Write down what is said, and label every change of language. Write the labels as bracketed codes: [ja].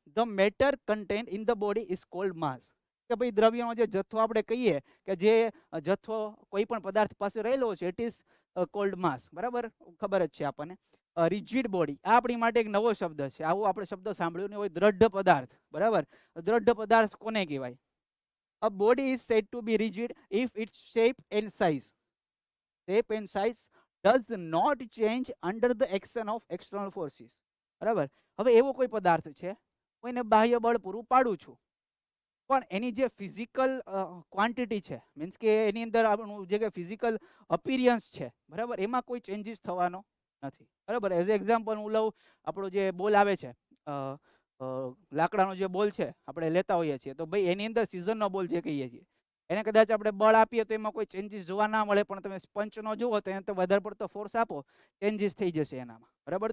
[en] The matter content in the body is called mass. [gu] કે ભાઈ દ્રવ્યનો જે જથ્થો આપણે કહીએ કે જે જથ્થો કોઈ પણ પદાર્થ પાસે રહેલો છે [en] it is called mass, [gu] બરાબર, ખબર જ છે આપણને. રિજિડ બોડી, આ આપણી માટે એક નવો શબ્દ છે, આવો આપણે શબ્દ સાંભળ્યો નહીં હોય. દ્રઢ પદાર્થ, બરાબર. દ્રઢ પદાર્થ કોને કહેવાય? [en] A body is said to be rigid if its shape and size does not change under the action of external forces. [gu] બરાબર. હવે એવો કોઈ પદાર્થ છે, કોઈને બાહ્ય બળ પૂરું પાડું છું, પણ એની જે ફિઝિકલ ક્વોન્ટિટી છે, મીન્સ કે એની અંદર આપણું જે ફિઝિકલ અપિરિયન્સ છે, બરાબર, એમાં કોઈ ચેન્જીસ થવાનો નથી. બરાબર. એઝ એક્ઝામ્પલ હું લઉં, આપણો જે બોલ આવે છે, લાકડાનો જે બોલ છે આપણે લેતા હોઈએ છીએ, તો ભાઈ એની અંદર સિઝનનો બોલ જે કહીએ છીએ, એને કદાચ આપણે બળ આપીએ તો એમાં કોઈ ચેન્જીસ જોવા ના મળે, પણ તમે સ્પંચનો જુઓ તો એને તો વધારે પડતો ફોર્સ આપો, ચેન્જીસ થઈ જશે એનામાં. બરાબર.